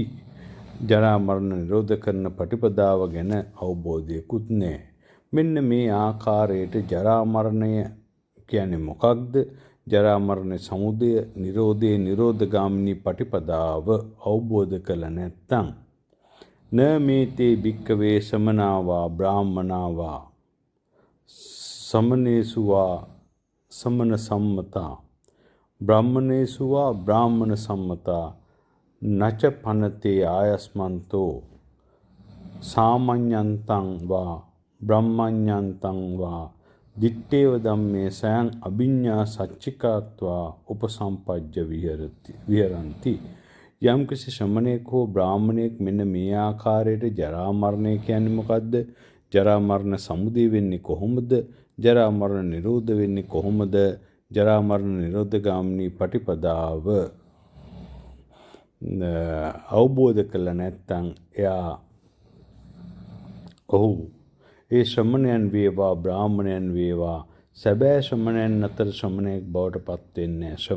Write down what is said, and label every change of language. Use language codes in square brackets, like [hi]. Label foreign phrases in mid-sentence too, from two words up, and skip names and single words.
[si] ජරා මරණ නිරෝධ කරන පටිපදාව ගැන අවබෝධයකුත් නැහැ. මෙන්න මේ ආකාරයට ජරා මරණය කියන්නේ මොකක්ද? ජරා මරණ සමුදය නිරෝධේ නිරෝධ ගාමිනී පටිපදාව අවබෝධ කළ නැත්නම් [pi] න මේතේ භික්කවේ සමනාවා බ්‍රාහ්මනාවා සමනේසුවා සමන සම්මතා බ්‍රාහ්මනේසුවා බ්‍රාහ්මණ සම්මතා නච පනතේ ආයස්මන්තෝ සාමඤ්ඤන්තං වා බ්‍රහ්මඤ්ඤන්තං වා දිත්තේව ධම්මේ සයං අභිඤ්ඤා සච්චිකාත්වා උපසම්පජ්ජ විහරಂತಿ. [si] යම් කිසි ශ්‍රමණේක හෝ බ්‍රාහ්මණයෙක් මෙන්න මේ ආකාරයට ජරා මරණය කියන්නේ මොකද්ද? ජරා මරණ සමුදය වෙන්නේ කොහොමද? ජරා මරණ නිරෝධ වෙන්නේ කොහොමද? ජරා මරණ නිරෝධ ගාමිනී පටිපදාව අවබෝධ කළ නැත්නම් එයා ඒ ශ්‍රමණයන් වේවා බ්‍රාහ්මණයන් වේවා සැබෑ ශ්‍රමණයන් අතර ශ්‍රමණයෙක් බවට පත් වෙන්නේ නැහැ.